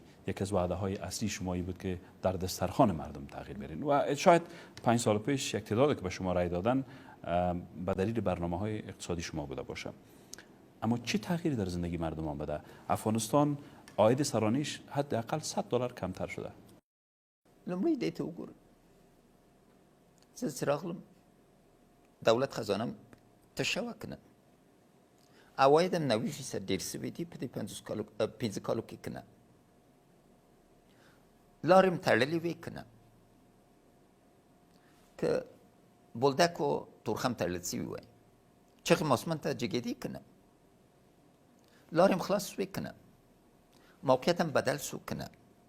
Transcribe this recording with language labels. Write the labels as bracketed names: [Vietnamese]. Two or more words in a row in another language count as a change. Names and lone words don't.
[Persian] یک از وعده های اصلی شما این بود که در دسترخوان مردم تغییر برین و شاید 5 سال پیش یک تعدادی که به شما رای دادن به دلیل برنامه های اقتصادی شما بوده باشه. اما چه تغییری در زندگی مردم آمده؟ افغانستان عاید سرانیش حداقل $100 کمتر شده. [Pashto] لمړی دې ته وګوره، زه چې راغلم دولت خزانه تشه وه که نه، عواید هم 90% ډېر سوي دي په دې 15 کالو کې که نه، لارې م تړلې وې که نه، که بولدک و تورخم تړل سوي وای، چغې م آسمان ته جګېدې که نه، لارې م خلاص سوې که نه، موقعیت هم بدل سو که نه.